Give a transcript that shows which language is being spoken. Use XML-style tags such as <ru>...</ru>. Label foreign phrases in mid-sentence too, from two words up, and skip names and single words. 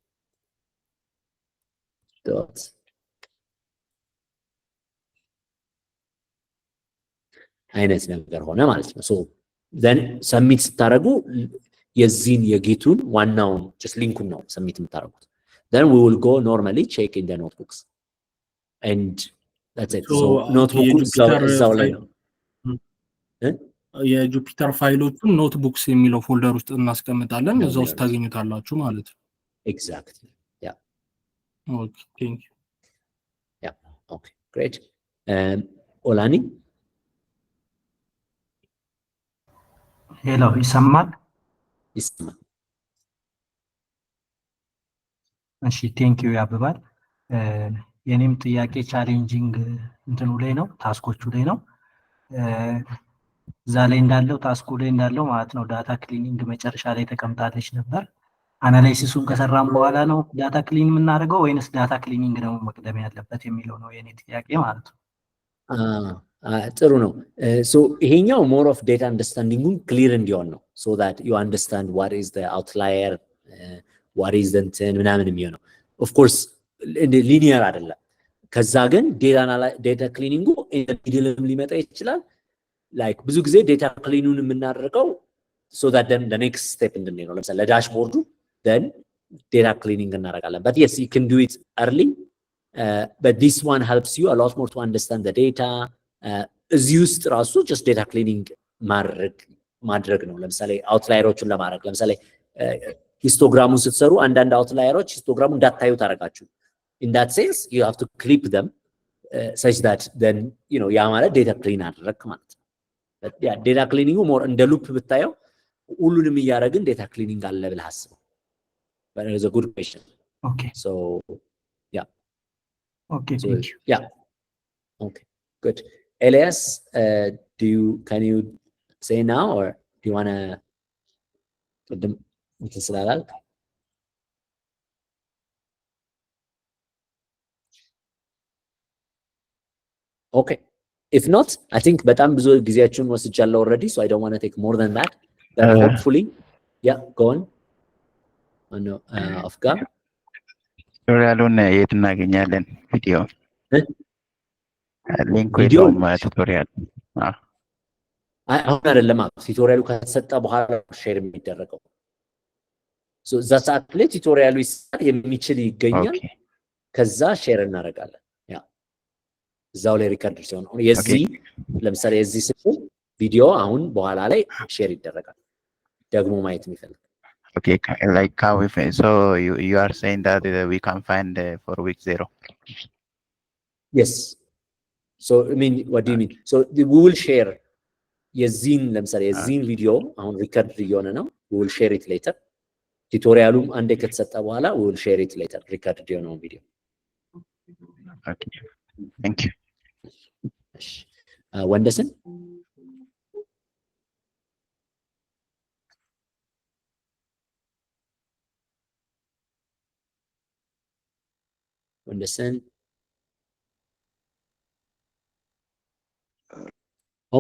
<en>dot</en> <am>አይነት ነገር ሆነ ማለት ነው።</am> <en>so then submit</en> <am>ስታረጉ የዚህን የጌቱን ዋናውን</am> <en>just</en> <am>ሊንኩን ነው</am> <en>submit የምታረጉት። then we will go normally check in the notebooks and that's it. so notebook</en> <am>እዛው ላይ ነው የጁፒተር ፋይሎቹን ኖትቡክስ የሚለው ፎልደር ውስጥ እናስቀምጣለን እዛ ውስጥ ታገኙታላችሁ ማለት ነው።</am> <en>exactly yeah. okay thank you. yeah okay great.</en> <am>ኦላኒ ሄሎ ይሰማል? ይሰማል። እሺ</am> <en>thank you</en> <am>ያብባል። የኔም ጥያቄ ቻሌንጂንግ እንትኑ ላይ ነው ታስኮቹ ላይ ነው። እዛ ላይ እንዳለው ታስኩ ላይ እንዳለው ማለት ነው</am> <en>data cleaning</en> <am>መጨረሻ ላይ ተቀምጣለች ነበር። አናላይሲሱን ከሰራም በኋላ ነው</am> <en>data clean</en> <am>የምናደርገው ወይንስ</am> <en>data cleaning</en> <am>ነው መቅደም ያለበት የሚለው ነው የኔ ጥያቄ ማለት ነው። ጥሩ ነው።</am> <en>so ይሄኛው more of data understanding clear</en> <am>እንዲሆን ነው</am> <en>so that you understand what is the outlier what is the</en> <am>ምናምን የሚሆነው</am> <en>of course linear</en> <am>አይደለም። ከዛ ግን ዴታ ክሊኒንጉ ኢንዲቪጁዋልም ሊመጣ ይችላል።</am> <en>like</en> <am>ብዙ ጊዜ ዴታ ክሊኑን የምናደርገው</am> <en>so that then the next step</en> <am>እንድንሄድ ነው። ለምሳሌ ለዳሽቦርዱ</am> <en>then data cleaning እናደርጋለን but yes you can do it early but this one helps you a lot more to understand the data.</en> <am>እዚህ ውስጥ ራሱ</am> <en>just data cleaning</en> <am>ማድረግ ነው። ለምሳሌ አውትላየሮቹን ለማድረግ ለምሳሌ ሂስቶግራሙን ስትሰሩ አንዳንድ አውትላየሮች ሂስቶግራሙን እንዳታዩ ታደርጋችሁ</am> <en>in that sense you have to clip them such that then you know</en> <am>ያ ማለት</am> <en>data clean</en> <am>አደረክ ማለት ነው።</am> <en>but yeah data cleaning more</en> <am>እንደ ሉፕ ብታየው ሁሉንም እያደረግን</am> <en>data cleaning</en> <am>አለ ብለህ አስበው።</am> <en>but it is a good question. okay so yeah okay so, thank you. yeah okay good. Elias can you say now or do you want to</en> <am>ቅድም እንትን ስላላልክ</am> <en>okay if not I think</en> <am>በጣም ብዙ ጊዜያችሁን ወስጃለሁ</am> <en>already so I don't want to take more than that but hopefully yeah go on no afga</en> <am>ቱቶሪያሉን የት እናገኛለን? ቪዲዮ ሊንኩ የለውም ቱቶሪያል አሁን አይደለም ቱቶሪያሉ ከተሰጠ በኋላ ሼር የሚደረገው so እዛ ሰዓት ላይ ቱቶሪያሉ የሚችል ይገኛል ከዛ ሼር እናደርጋለን። ያ እዛው ላይ ሪከርድ ሲሆን የዚህ ለምሳሌ የዚህ ስልክ ቪዲዮ አሁን በኋላ ላይ ሼር ይደረጋል ደግሞ ማየት የሚፈልግ</am> <en>Okay, like how we find, so you are saying that we can find for week 0. Yes. So I mean, what do you mean? So we will share</en> <am>የዚህን ለምሳሌ የዚህን ቪዲዮ አሁን ሪከርድ እየሆነ ነው</am> <en>we will share it later</en> <am>ቱቶሪያሉም አንዴ ከተሰጠ በኋላ</am> <en>we will share it later</en> <am>ሪከርድ የሆነውን ቪዲዮ</am> <en>Okay, thank you.</en> <am>ወንደሰን ወንደሰን ኦኬ</am>